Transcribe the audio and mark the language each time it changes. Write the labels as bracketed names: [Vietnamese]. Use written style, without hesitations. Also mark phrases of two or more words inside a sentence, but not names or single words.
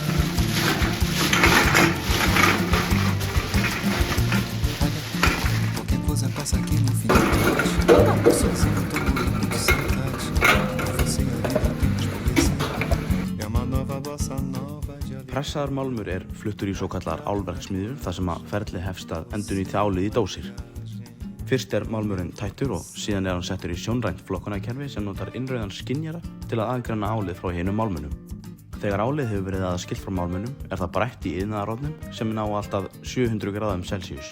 [Portuguese] Passa aqui no fim da sozinho tô morrendo de saudade. Você ainda apenas poesia. É uma nova bossa nova de alegria. [Icelandic] Pressaður málmur er fluttur í svokallar álverksmiðjur þar sem að ferli hefst að endurnýta álið í dósir. Fyrst er málmurinn tættur og síðan er hann settur í sjónrænt flokkunarkerfi sem notar innrauðan skynjara til að aðgreina álið frá hinum málmunum. Þegar álið hefur verið aðskilt frá málmunum er það brætt í iðnaðarofnum sem ná allt að 700 gráðum Celsius.